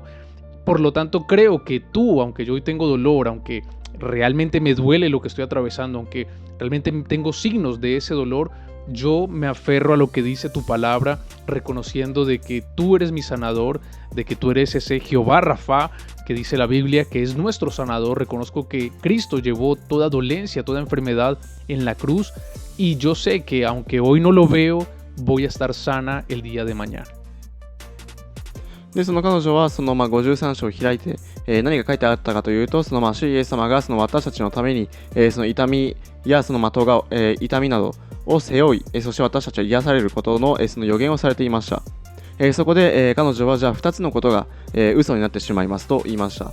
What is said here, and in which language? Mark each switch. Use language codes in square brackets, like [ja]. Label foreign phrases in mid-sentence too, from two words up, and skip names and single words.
[es] Por lo tanto, creo que tú, aunque yo hoy tengo dolor, aunque realmente me duele lo que estoy atravesando, aunque realmente tengo signos de ese dolor, yo me aferro a lo que dice tu palabra, reconociendo de que tú eres mi sanador, de que tú eres ese Jehová Rafa, que dice la Biblia, que es nuestro sanador. Reconozco que Cristo llevó toda dolencia, toda enfermedad en la cruz, y yo sé que aunque hoy no lo veo, voy a estar sana el día de mañana. [ja] で彼女は53章を開いて、何が書いてあったかというと、主イエス様が私たちのために、痛みや痛みなどを背負い、そして私たちは癒されることの、予言をされていました。そこで、彼女はじゃあ2つのことが、嘘になってしまいますと言いました。